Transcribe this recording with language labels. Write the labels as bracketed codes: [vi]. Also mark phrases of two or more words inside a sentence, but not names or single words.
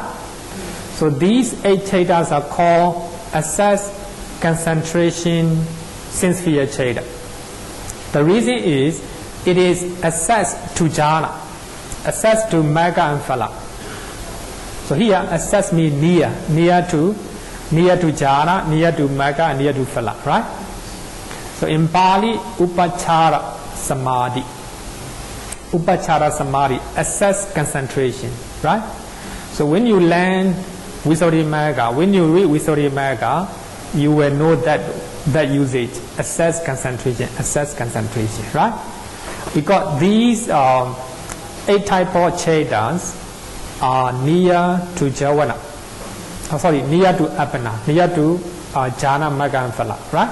[en] So these 8 Chedas are called access, concentration, sense sphere Cheda. The reason is it is access to jhana, access to magga and phala. So here access means near to jhana, near to magga, and near to phala, right? So in Pali, [pi] upachara samadhi. Upachara samadhi, [en] access concentration, right? So when you learn Visuddhimagga, when you read Visuddhimagga, you will know that usage, access concentration, right? Because these 8 type of Chedas are near to Javana, near to Apana, near to Jhana, Magga and Phala, right?